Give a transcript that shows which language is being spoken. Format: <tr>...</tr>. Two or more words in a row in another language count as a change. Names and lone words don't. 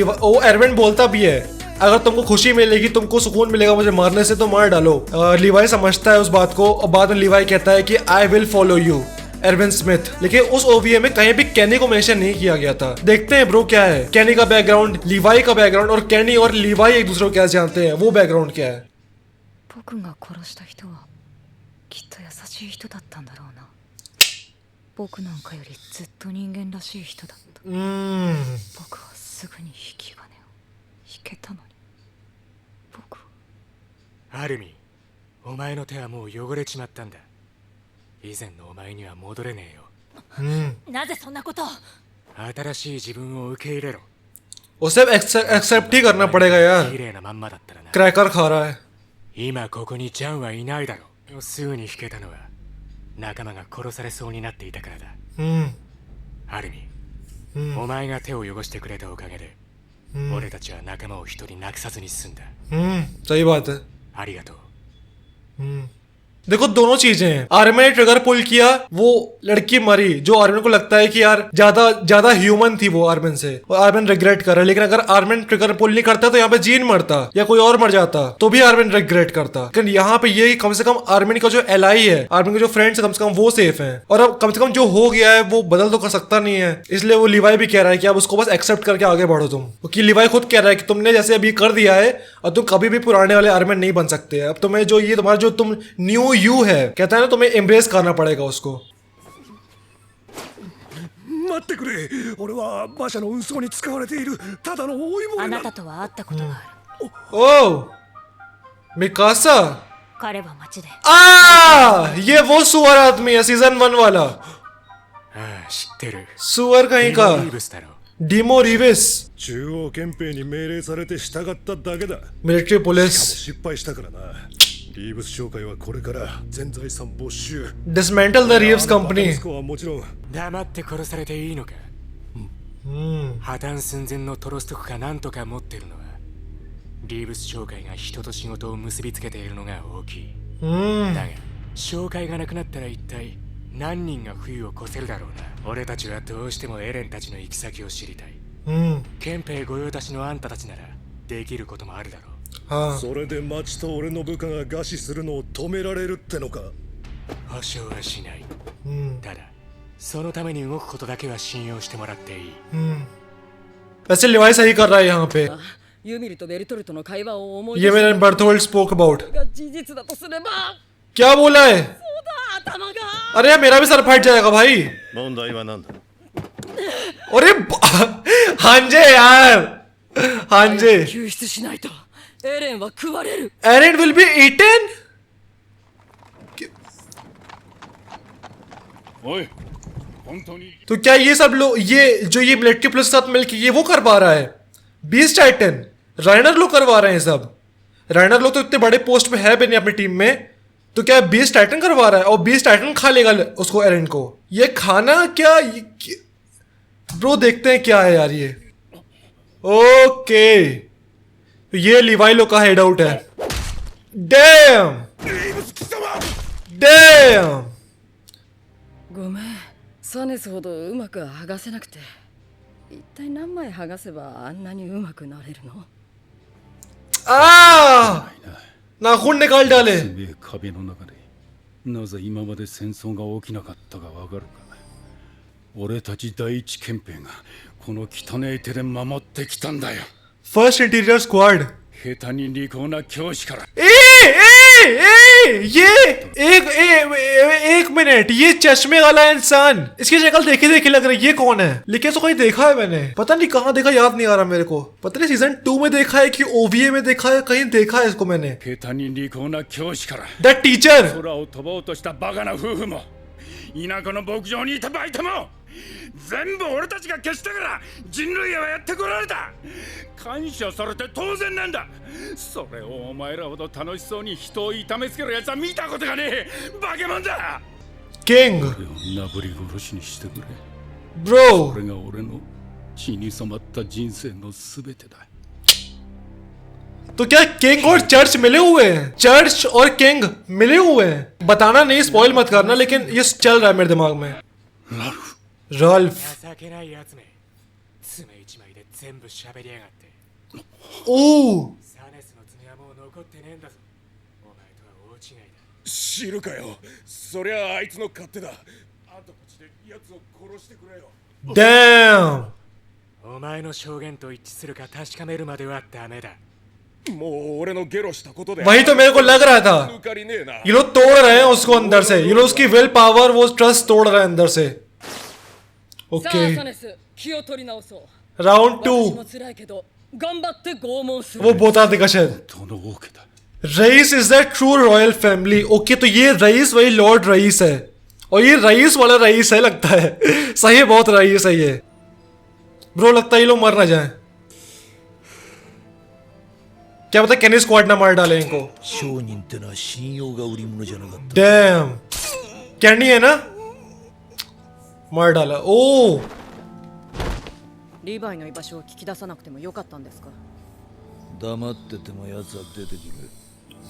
<hi>वो एरविन बोलता भी है, अगर तुमको खुशी मिलेगी, तुमको सुकून मिलेगा मुझे मारने से, तो मार डालो। लिवाई समझता है उस बात को, और बाद में लिवाई कहता है कि</hi> <en>I will follow you</en> <hi>एरविन स्मिथ। लेकिन उस ओवीए में कहीं भी कैनी को मेंशन नहीं किया गया था। देखते हैं ब्रो क्या है कैनी का बैकग्राउंड, लिवाई का बैकग्राउंड, और कैनी और लिवाई एक दूसरे को क्या जानते हैं, वो बैकग्राउंड क्या है।</hi> <ja>僕が殺した人はきっと優しい人だったんだろうな。僕なんかよりずっと人間らしい人だった。僕はすぐに引き金を引けたのに。僕はアルミ、お前の手はもう汚れちまったんだ。以前のお前には戻れねえよ。なぜそんなことを。新しい自分を受け入れろ。</ja> <hi>उसे एक्सेप्ट ही करना पड़ेगा यार,</hi> <ja>綺麗なまんまだったらな。</ja> <hi>क्रैकर खा रहा है।</hi> <ja>今ここにジャンはいないだろう。すぐに引けたのは仲間が殺されそうになっていたからだ。アルミ、お前が手を汚してくれたおかげで、俺たちは仲間を一人なくさずに済んだ。</ja> <hi>सही बात है।</hi> <ja>ありがとう。</ja> <hi>देखो दोनों चीजें हैं। आर्मिन ने</hi> <en>trigger pull</en> <hi>किया, वो लड़की मरी, जो आर्मिन को लगता है कि यार ज्यादा ह्यूमन थी वो आर्मिन से, और आर्मिन रिग्रेट कर रहा है। लेकिन अगर आर्मिन</hi> <en>trigger pull</en> <hi>नहीं करता तो यहाँ पे जीन मरता या कोई और मर जाता, तो भी आर्मिन रिग्रेट करता। लेकिन यहाँ पे ये कम से कम आर्मिन का जो एलाई है, आर्मिन के जो फ्रेंड्स है, कम से कम वो सेफ है, और अब कम से कम जो हो गया है वो बदल तो कर सकता नहीं है। इसलिए वो लिवाई भी कह रहा है कि अब उसको बस एक्सेप्ट करके आगे बढ़ो तुम, क्योंकि लिवाई खुद कह रहा है कि तुमने जैसे अभी कर दिया है, और तुम कभी भी पुराने वाले आर्मिन नहीं बन सकते। अब तुम्हें जो ये तुम्हारा जो तुम</hi> <en>new you</en> <hi>है, कहता है ना, तुम्हें एम्ब्रेस करना पड़ेगा उसको।</hi> <ja>待ってくれ。俺は馬車の運送に使われているただの追いあ物だ。なたとは会ったことがある。</ja> <hi>ओ मिकासा,</hi> <ja>彼は町で</ja> <hi>ये वो सुअर आदमी है सीजन 1 वाला</hi> <ja>ああ知ってる</ja> <hi>सुअर कहीं</hi> <ja>リ</ja> <hi>का</hi> <ja>ーブスだろ</ja> <hi>डीमो रिविस</hi> <ja>中央憲兵に命令されて従っただけだ。</ja> <en>military police</en> <ja>失敗したからな。リーブス商会はこれから全財産没収。</ja> <en>dismantle the Reeves company</en> <ja>息子はもちろん黙って殺されていいのか破綻寸前のトロストクかなんとか持ってるのはリーブス商会が人と仕事を結びつけているのが大きいだが商会がなくなったら一体何人が冬を越せるだろうな俺たちはどうしてもエレンたちの行き先を知りたい憲兵御用達のあんたたちならできることもあるだろう</ja> <hi>हाँ</hi> <ja>それで町と俺の部下が餓死するのを止められるってのか。保証はしないただそのために動くことだけは信用してもらっていい</ja> <hi>वैसे लिवाई सही कर रहा है यहाँ पे</hi> <ja>ユミルとベルトルトの会話を思い</ja> <hi>ये मैंने बर्थोल्ड</hi> <en>spoke about</en> <ja>が事実だとすれば</ja> <hi>क्या बोला है</hi> <ja>頭が</ja> <hi>अरे मेरा भी सर फट जाएगा भाई</hi> <ja>問題は何だ</ja> <hi>अरे हांजे यार हांजे</hi> <ja>救出しないとエレンは食われる</ja> <en>Eren will be eaten</en> <ja>おい、本当に</ja> <hi>तो क्या ये सब लोग ये जो ये</hi> <en>military police</en> <hi>के साथ मिलकर ये वो कर पा रहा है</hi> <en>Beast Titan</en> <hi>राइनर लोग करवा रहे हैं सब राइनर लोग तो इतने बड़े पोस्ट पे है भी नहीं अपनी टीम में तो क्या</hi> <en>Beast Titan</en> <hi>करवा रहा है और</hi> <en>Beast Titan</en> <hi>खा लेगा उसको एरेन को ये खाना क्या ब्रो देखते हैं क्या है यार ये ओके ये लिवाई लोग का</hi> <en>head out</en> <hi>है</hi> <en>damn damn</en> <ja>ごめんサネスほどうまく剥がせなくて一体何枚剥がせばあんなにうまくなれるの</ja> <hi>नाखून निकाल डाले</hi> <ja>すべえ壁の中でなぜ今まで戦争が起きなかったかわかるか。俺たち第一憲兵がこの汚い手で守ってきたんだよ。</ja> <en>First Interior Squad</en> <ja>下手に利口な教師から</ja> <hi>एक मिनट ये चश्मे वाला इंसान इसकी शक्ल देखी देखी लग रही है ये कौन है लेकिन इसको कहीं देखा है मैंने पता नहीं कहाँ देखा याद नहीं आ रहा मेरे को पता नहीं सीजन 2 में देखा है कि ओवीए में देखा है कहीं देखा है इसको मैंने</hi> <ja>下手に利口な教師から</ja> <en>the teacher</en> <ja>空を飛ぼうとしたバカな夫婦も田舎の牧場にいたバイトも全部俺たちが消したから人類はやってこられた。感謝されて当然なんだ。それをお前らほど楽しそうに人を痛めつけるやつは見たことがねえ。バケモンだ。</ja> <hi>किंग</hi> <ja>俺をなぶり殺しにしてくれ。</ja> <hi>ब्रो</hi> <ja>これが俺の血に染まった人生のすべてだ。</ja> <hi>तो क्या किंग और चर्च मिले हुए हैं चर्च और किंग मिले हुए हैं बताना नहीं स्पॉइल मत करना लेकिन ये चल रहा है मेरे दिमाग में</hi> <ja>ラルフ</ja> <hi>रल्फ</hi> <ja>情けないやつめ爪一枚で全部喋りやがって</ja> <hi>ओ</hi> <ja>サネスの爪はもう残ってねえんだぞお前とは大違いだ知るかよ。そりゃあいつの勝手だ。あんたたちで奴を殺してくれよ。</ja> <hi>डैम</hi> <ja>お前の証言と一致するか確かめるまではダメだもう俺のゲロしたことで</ja> <hi>वही तो मेरे को लग रहा था</hi> <ja>抜かりねえな。</ja> <hi>ये लोग तोड़ रहे हैं उसको अंदर से ये लोग उसकी</hi> <en>will power</en> <hi>वो ट्रस्ट तोड़ रहे हैं अंदर से</hi> <ja>さあ</ja> <hi>ओके</hi> <ja>サネス気を取り直そう</ja> <hi>राउंड</hi> <ja>私も 2 辛いけど頑張って拷問する</ja> <hi>वो बोता देगा शायद</hi> <ja>この王家だ。</ja> <en>Reiss is the true royal family</en> <hi>ओके तो ये रईस वही लॉर्ड रईस है और ये रईस वाला रईस है लगता है सही है बहुत रईस है ये ब्रो लगता है ये लोग मर ना जाए क्या पता कैनी स्क्वाड ना मार डाले इनको</hi> <ja>商人ってのは信用が売り物じゃなかった。</ja> <hi>डैम कैनी है ना मार डाला ओ</hi> <ja>リヴァイの居場所を聞き出さなくてもよかったんですか黙ってても奴は出てくる。</ja>